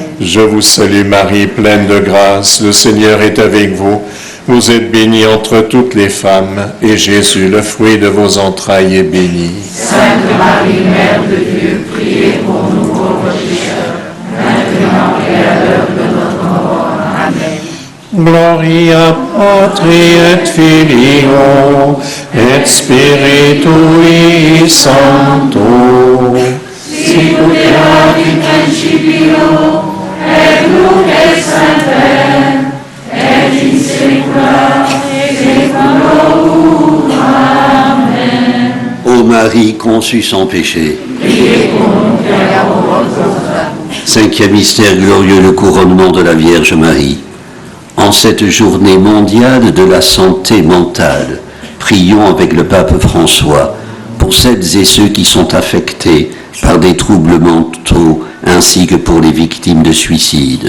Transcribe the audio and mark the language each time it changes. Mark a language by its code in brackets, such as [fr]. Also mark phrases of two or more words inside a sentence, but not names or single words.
[fr] Je vous salue Marie, pleine de grâce, le Seigneur est avec vous. Vous êtes bénie entre toutes les femmes, et Jésus, le fruit de vos entrailles, est béni. Sainte Marie, Mère de Dieu, priez pour nous pauvres pécheurs, maintenant et à l'heure de notre mort. Amen. [la] Gloria Patri et Filio et Spiritui Sancto. Sicut erat in principio, et nunc et semper, et in saecula saeculorum. Amen. [fr] Ô Marie conçue sans péché. Priez pour nous pécheurs pauvres. Cinquième mystère glorieux, le couronnement de la Vierge Marie. En cette journée mondiale de la santé mentale, prions avec le pape François pour celles et ceux qui sont affectés par des troubles mentaux ainsi que pour les victimes de suicide.